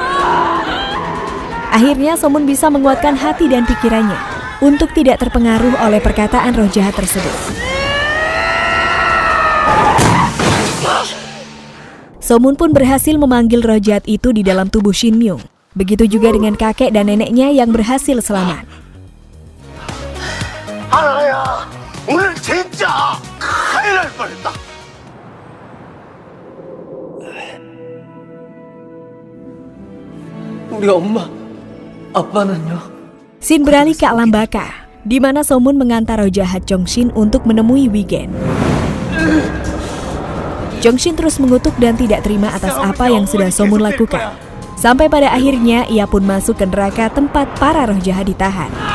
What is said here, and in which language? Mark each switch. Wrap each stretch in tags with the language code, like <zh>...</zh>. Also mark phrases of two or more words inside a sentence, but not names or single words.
<id>Akhirnya Somun bisa menguatkan hati dan pikirannya untuk tidak terpengaruh oleh perkataan roh jahat tersebut. Somun pun berhasil memanggil roh jahat itu di dalam tubuh Shin Myung. Begitu juga dengan kakek dan neneknya yang berhasil selamat.</id> <ko>오늘 진짜 큰일 날 뻔했다. 우리 엄마, 아빠는요?</ko> <id>Shin beralih ke alam baka, di mana Somun mengantar roh jahat Jongshin untuk menemui Wigen. Jongshin terus mengutuk dan tidak terima atas apa yang sudah Somun lakukan. Sampai pada akhirnya ia pun masuk ke neraka tempat para roh jahat ditahan.</id>